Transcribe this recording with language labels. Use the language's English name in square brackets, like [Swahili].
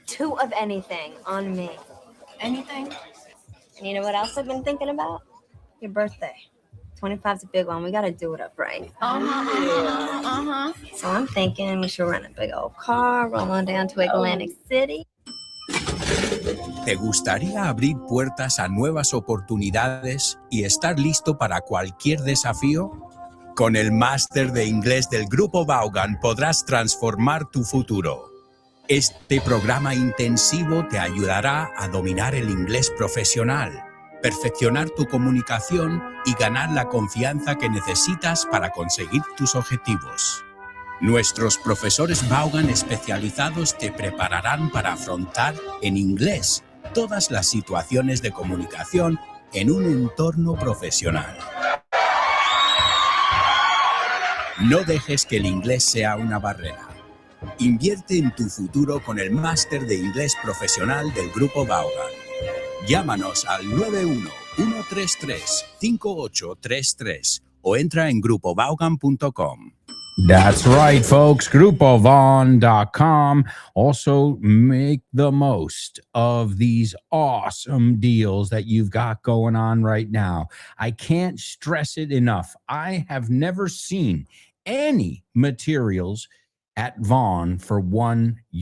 [English] 2 of anything on me. Anything? And you know what else I've been thinking about? Your birthday. 25's a big one. We got to do it up right. So I'm thinking we should rent a big old car, roll on down to Atlantic City. [Spanish] ¿Te gustaría abrir puertas a nuevas oportunidades y estar listo para cualquier desafío? Con el máster de inglés del Grupo Vaughan podrás transformar tu futuro. Este programa intensivo te ayudará a dominar el inglés profesional, perfeccionar tu comunicación y ganar la confianza que necesitas para conseguir tus objetivos. Nuestros profesores Vaughan especializados te prepararán para afrontar en inglés todas las situaciones de comunicación en un entorno profesional. No dejes que el inglés sea una barrera. Invierte en tu futuro con el máster de inglés profesional del Grupo Vaughan. Llámanos al 91-133-5833 o entra en grupovaughan.com. [English] That's right, folks. GrupoVaughn.com. Also, make the most of these awesome deals that you've got going on right now. I can't stress it enough. I have never seen any materials at Vaughn for €1.